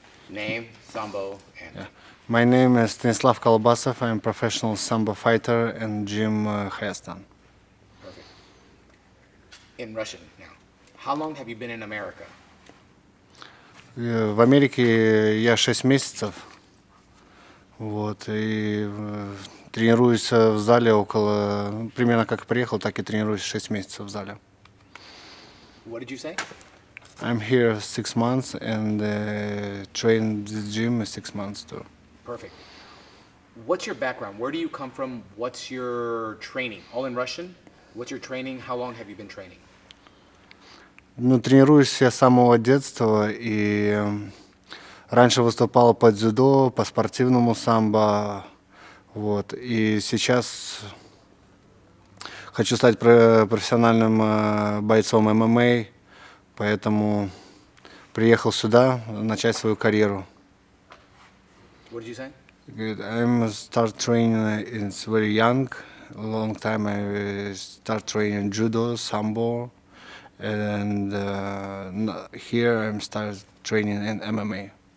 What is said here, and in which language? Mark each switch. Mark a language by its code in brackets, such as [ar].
[en] Name, sambo, and... Yeah. My name is Stanislav Kolbasov. I'm professional sambo fighter and gym Hayastan. Perfect. In Russian now. How long have you been in America? [ru] В Америке я 6 месяцев. Вот, и тренируюсь в зале около, примерно как приехал, так и тренируюсь 6 месяцев в зале. [en] What did you say? I'm here 6 months and train this gym 6 months too. Perfect. What's your background? Where do you come from? What's your training? All in Russian? What's your training? How long have you been training? [ru] Ну, тренируюсь я с самого детства и раньше выступал по дзюдо, по спортивному самбо, вот. И сейчас хочу стать профессиональным бойцом ММА, поэтому приехал сюда начать свою карьеру. [en] What did you say? Good. I'm start training. It's very young, long time. I start training judo, sambo, and here I'm start training in MMA.